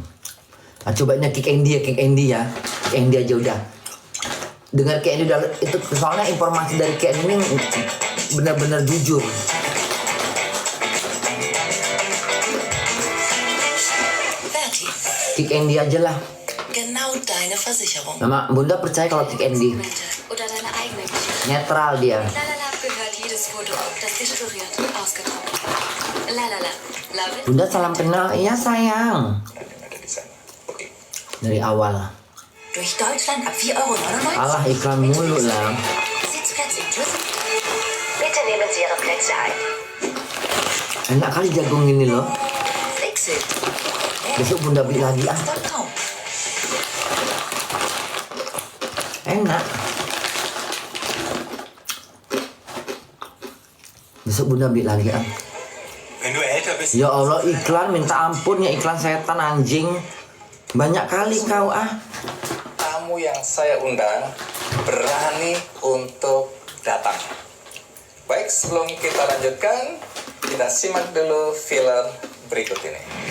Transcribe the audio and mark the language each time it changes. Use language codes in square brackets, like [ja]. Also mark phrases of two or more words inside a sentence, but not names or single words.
[id] Coba ini Kick Andy ya. Kick Andy aja udah. Dengar Kick Andy itu, soalnya informasi dari Kick Andy ini benar-benar jujur. Kick Andy aja lah. [de] Genau deine Versicherung. [id] Mama, Bunda percaya kalau Kick Andy. [de] Oder deine eigene Geschichte. [id] Netral dia. [de] Lalala gehört jedes Foto, das gesturiert, ausgedruckt. Lalala. [en] Love it. [id] Bunda salam kenal. Iya sayang. Ada di sana. Oke. Dari awal. [de] Durch Deutschland ab 4,99 €. [id] Alah iklan mulu lah. [de] Sitzplätze inklusive. Bitte nehmen Sie Ihre Plätze ein. [id] Enak kali jagung ini loh. [de] Wechsel. [id] Besok Bunda beli lagi .com. Enak. Besok Bunda beli lagi [de] Wenn du älter bist. [id] Ya Allah, iklan minta ampun ya, iklan setan anjing. Banyak kali kau Tamu yang saya undang berani untuk datang. Baik, sebelum kita lanjutkan, kita simak dulu filler berikut ini.